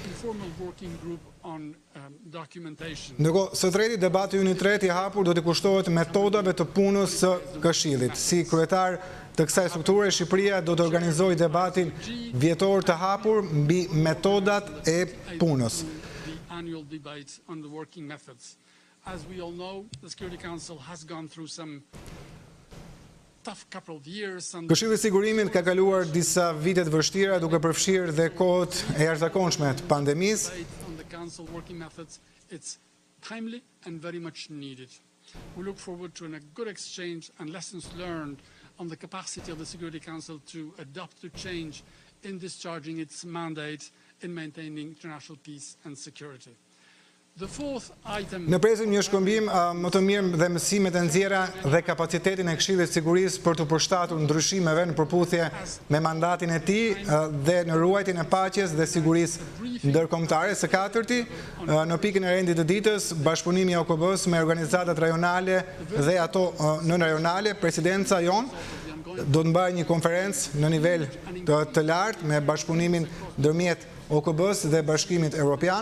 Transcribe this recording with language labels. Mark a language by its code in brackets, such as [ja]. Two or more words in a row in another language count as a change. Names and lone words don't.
[sq] Ndërkohë, së treti, debati ynë I tretë I hapur do të kushtohet metodave të punës së Këshillit. Si kryetar të kësaj strukture, Shqipëria do të organizojë debatin vjetor të hapur mbi metodat e punës. [en] The annual debate on the working methods. As we all know, the Security Council has gone through some tough couple of years. [sq] Këshilli I Sigurimit ka kaluar disa vite të vështira duke përfshirë dhe kohët e jashtëzakonshme të pandemisë. [en] On the Council working methods, it's timely and very much needed. We look forward to a good exchange and lessons learned on the capacity of the Security Council to adapt to change in discharging its mandate in maintaining international peace and security. The fourth item. [sq] Ne presim një shkëmbim më të mirë dhe mësimet e nxjerra dhe kapacitetin e Këshillit të Sigurisë për të përshtatur ndryshimeve në përputhje me mandatin e tij dhe në ruajtjen e paqes dhe sigurisë ndërkombëtare. Së katërti, në pikën e rendit të ditës, bashkëpunimi I OKB-s me organizatat rajonale dhe ato nën-rajonale, presidenca jonë do të mbajë një konferencë në nivel të lartë me bashkëpunimin ndërmjet OKB-s dhe Bashkimit Evropian.